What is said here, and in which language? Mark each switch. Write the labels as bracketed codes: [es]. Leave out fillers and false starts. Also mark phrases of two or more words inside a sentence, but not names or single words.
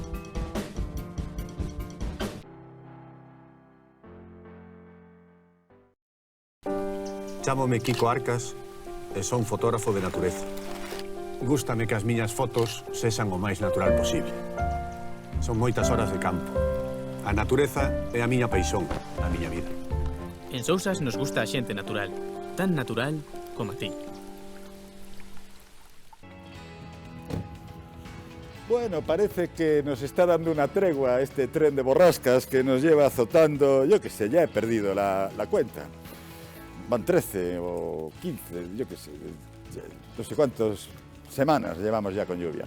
[gl] Chámome Kiko Arcas e son fotógrafo de natureza. Gústame que as miñas fotos sexan o máis natural posible. Son moitas horas de campo. A natureza é a miña paixón, a miña vida. En Sousas nos gusta a xente natural, tan natural como a ti. [es] Bueno, parece que nos está dando una tregua este tren de borrascas que nos lleva azotando, yo qué sé, ya he perdido la cuenta. Van 13 o 15, yo qué sé, no sé cuántas semanas llevamos ya con lluvia.